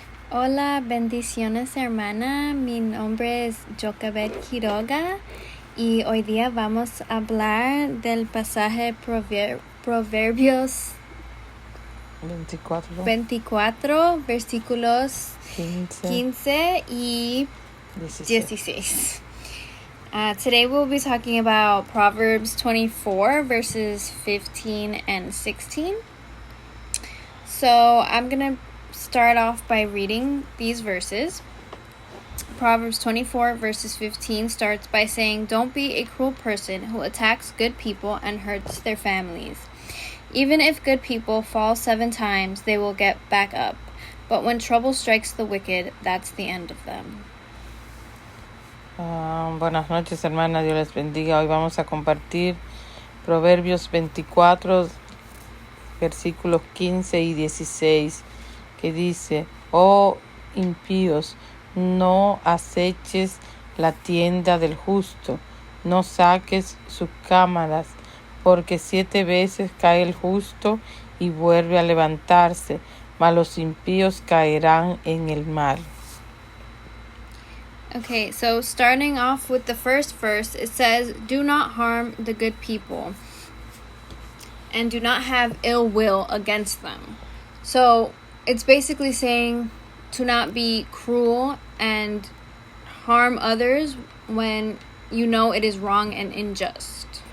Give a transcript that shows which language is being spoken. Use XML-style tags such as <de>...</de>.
<es>Hola, bendiciones hermana, mi nombre es Jocabed Quiroga y hoy día vamos a hablar del pasaje Proverbios 24, versículos 15 y 16.</es> <en>Today we'll be talking about Proverbs 24, verses 15 and 16. So I'm going to start off by reading these verses. Proverbs 24, verses 15 starts by saying, "Don't be a cruel person who attacks good people and hurts their families. Even if good people fall 7 times, they will get back up. But when trouble strikes the wicked, that's the end of them."</en> <es>Buenas noches, hermanas. Dios les bendiga. Hoy vamos a compartir Proverbios 24, versículos 15 y 16, que dice: Oh impíos, no aceches la tienda del justo, no saques sus cámaras, porque 7 veces cae el justo y vuelve a levantarse, mas los impíos caerán en el mal.</es> <en>Okay, so starting off with the first verse, it says, "Do not harm the good people, and do not have ill will against them." So it's basically saying to not be cruel and harm others when you know it is wrong and unjust.</en>